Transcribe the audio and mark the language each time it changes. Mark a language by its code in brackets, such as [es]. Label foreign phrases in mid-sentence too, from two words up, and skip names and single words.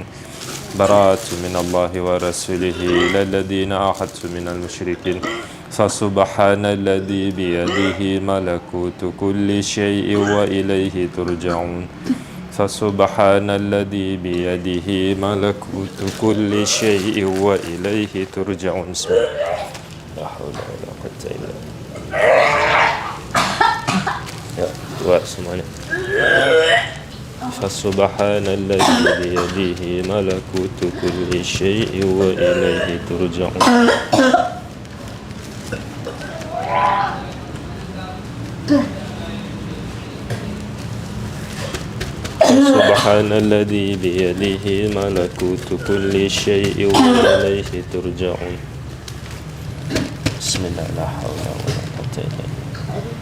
[ar] براءة من الله ورسوله للذين عاهدتم من المشركين. فسبحان الذي بيده ملكوت كل شيء وإليه ترجعون. فسبحان الذي بيده ملكوت كل شيء وإليه ترجعون. لا حول ولا قوة إلا بالله. [id] Ya, buat semuanya. [ar] فسبحان الذي بيده ملكوت كل شيء وإليه ترجعون. سبحان الذي بيده ملكوت كل شيء وإليه ترجعون. بسم الله لا حول ولا قوة إلا بالله.